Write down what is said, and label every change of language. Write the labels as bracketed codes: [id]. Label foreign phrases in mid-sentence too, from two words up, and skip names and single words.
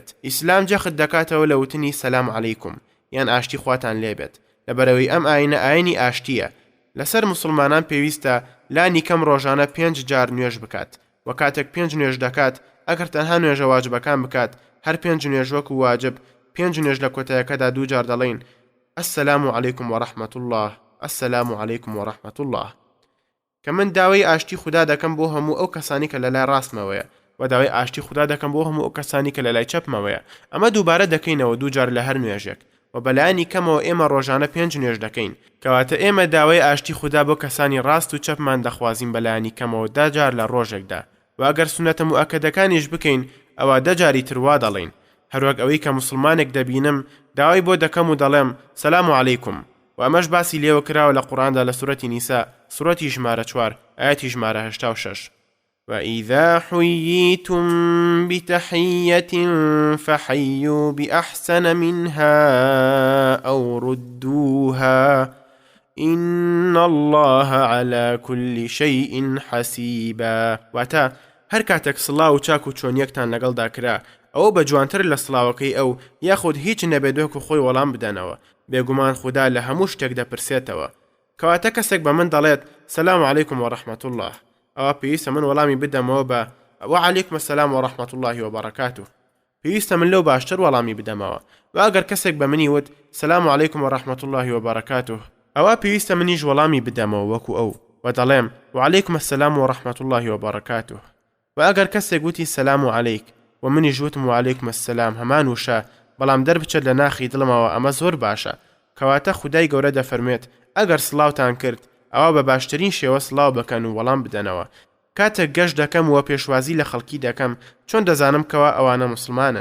[ckb] ئیسلام جەخت دەکاتەوە لە وتنی [ar] سەلام عەلەیکوم [ckb] یان ئاشتی خواتان لێبێت. لەبەرەوەی ئەم ئاینە ئاینی ئاشتیە. لەسەر مسلمانان پێویستە لانی کەم ڕۆژانە 5 جار نوێژ بکات و کاتێک 5 نوێژ دەکات ئەگەر تەنها نوێژە واجبەکان بکات هەر 5 نوێژ وەکو واجب 5 نوێژ لە کۆتایەکەدا 2 جار دەڵێن [ar] السلام علیکم ورحمة الله، السلام علیکم ورحمة الله. [ckb] کە من داوای ئاشتی خوددا دەکەم بۆ هەموو ئەو کەسانی کە لە لای ڕاستمەوەیە و داوای ئاشتی خوددا دەکەم بۆ هەموو ئەو کەسانی کە لە لای چەپمەوەیە. ئەمە دووبارە دەکەینەوە 2 جار لە هەر نوێژێک و بەلایانی کەمەوە ئێمە ڕۆژانە 5 نوێژ دەکەین. کەواتە ئێمە داوای ئاشتی خوددا بۆ کەسانی ڕاست و چەپمان دەخوازیم بەلایانی کەمەوە 10 جار لە ڕۆژێکدا و ئەگەر سونەتە موئەکەدەکانیش بکەین ئەوە 10 جاری تروا دەڵێن. هەروەک ئەوەی کە مسلمانێک دەبینم داوای بۆ دەکەم و دەڵێم [ar] سەلام عەلەیکوم [ckb] و ئەمەش باسی لێوە کراوە لە قورئاندا لە سوورەتی نیسا سوورەتی ژمارە 4 ئاەتی ژمارە 86. [ar] وإذا حييتم بتحية فحيوا بأحسن منها أو ردوها إن الله على كل شيء حسيبا. [ckb] واتا هەر کاتێک سڵاو و چاک و چۆنیەکتان لەگەڵدا کرا ئەو بە جوانتر لە سڵاوەکەی ئەو یاخود هیچ نەبێت و خۆی وەڵام بدەنەوە. بێگومان خوددا لە هەموو شتێک دەپرسێتەوە. کەواتە کەسێک بە من دەڵێت [ar] سەلام عەلەیکم ورحمة الله [ckb] ئەوە پێویستە من وەڵامی بدەمەوە بە [ar] وعەلەیکم السەلام ورحمة الله وبركاته. [ckb] پێویستە من لەو باشتر وەڵامی بدەمەوە. و ئەگەر کەسێک بە منی وت [ar] سەلام عەلەیکم ورحمة الله وبركاته [ckb] ئەوە پێویستە منیش وەڵامی بدەمەوە وەکو ئەو و دەڵێم [ar] وعەلەیکم السەلام ورحمة الله وبركاته. [ckb] و ئەگەر کەسێک وتی [ar] سەلام عەلەیک [ckb] و منیش وتم [ar] وعەلەیکم السەلام [ckb] هەمان وشە بەڵام دەربچێت لە ناخی دڵمەوە ئەمە زۆر باشە. کەواتە خودای گەورە دەفەرمێت ئەگەر سڵاوتان کرد ئەوە بە باشترین شێوە سڵاو بکەن و وەڵام بدەنەوە. کاتێک گەشت دەکەم و پێشوازی لە خەڵکی دەکەم چۆن دەزانم کەوا ئەوانە مسلمانن.